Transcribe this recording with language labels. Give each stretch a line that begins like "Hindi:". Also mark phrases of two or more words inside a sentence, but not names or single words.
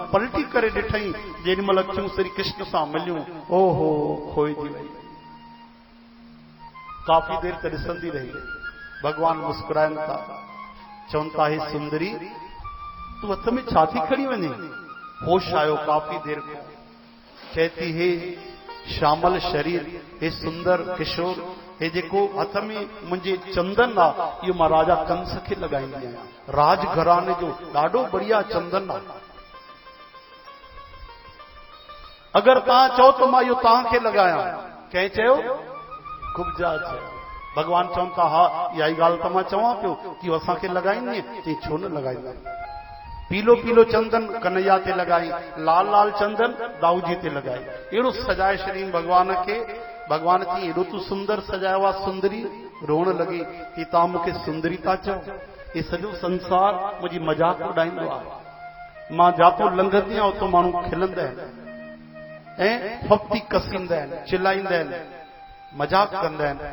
Sindhi: पलटी करे ॾिठई, जेॾी महिल अखियूं श्री कृष्ण सां मिलियूं, ओहो खोइजी वई। काफ़ी देर त ॾिसंदी रही। भगवान मुस्कुराइनि था, चवनि था हे सुंदरी तूं हथ में छा थी खणी वञे? होश आयो काफ़ी देर खां। चए थी हे श्यामल शरीर, हे सुंदर किशोर, हे जेको हथ में मुंहिंजे चंदन आहे, इहो मां राजा कंस खे लॻाईंदी आहियां। राज घराने जो ॾाढो बढ़िया चंदन आहे। अगरि तव्हां चओ त मां इहो तव्हांखे लॻायां। कंहिं चयो? कुब्जा चयो। भगवान चवनि था हा इहा ई ॻाल्हि त मां चवां पियो कि असांखे लॻाईंदी, चई छो न लॻाईंदा। पीलो पीलो चंदन कन्हैया ते लॻाई, लाल लाल चंदन दाऊ जी ते लॻाई, अहिड़ो सजाए छॾीन भगवान खे। भगवान चई एॾो तूं सुंदर सजायो आहे सुंदरी? रोअण लॻी कि तव्हां मूंखे सुंदरी था चओ? हे सॼो संसार मुंहिंजी मजाक उॾाईंदो आहे। मां जातो लंघंदी आहियां उतो माण्हू खिलंदा आहिनि ऐं फफ़्ती कसींदा आहिनि, चिलाईंदा आहिनि, मजाक कंदा आहिनि।